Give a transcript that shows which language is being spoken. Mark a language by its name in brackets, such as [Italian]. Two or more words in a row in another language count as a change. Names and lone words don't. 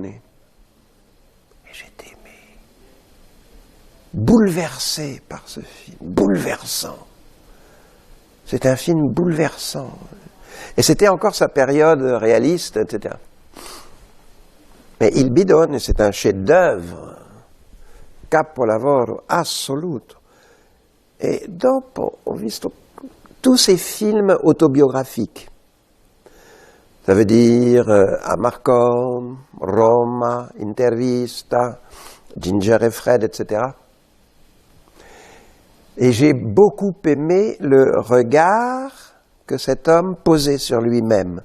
[French] Et j'étais bouleversé par ce film, bouleversant. C'est un film bouleversant. Et c'était encore sa période réaliste, etc. Mais Il Bidone, c'est un chef-d'œuvre, [Italian] capolavoro assoluto. E dopo ho visto [French] tous ces films autobiographiques. Ça veut dire Amarcord, Roma, Intervista, Ginger et Fred, etc. Et j'ai beaucoup aimé le regard que cet homme posait sur lui-même.